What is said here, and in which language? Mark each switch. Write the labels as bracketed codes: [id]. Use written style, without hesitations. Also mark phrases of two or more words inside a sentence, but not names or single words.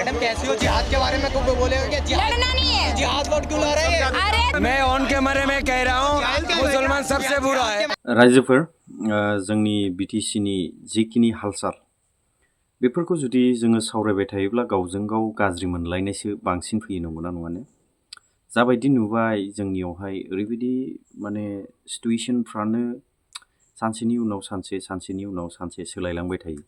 [hi] कैसी हो जिहाद के बारे में को बोलेगा क्या? लड़ना नहीं है, जिहाद वोट क्यों ला रहे हैं? अरे मैं ऑन कैमरे में कह रहा हूँ मुसलमान सबसे बुरा है। [brx] रायजोफोर जोंनि बिटिसिनि जिखिनि हालसाल बेफोरखौ जुदि जोङो सावरायबाय थायोब्ला गावजों गाव गाज्रि मोनलायनायसो बांसिन फैयो, नंगौना नङानो? जाबायदि नुबाय जोंनियावहाय ओरैबायदि माने सिटुएशनफ्रानो सानसेनि उनाव सानसे सानसेनि उनाव सानसे सोलायलांबाय थायो।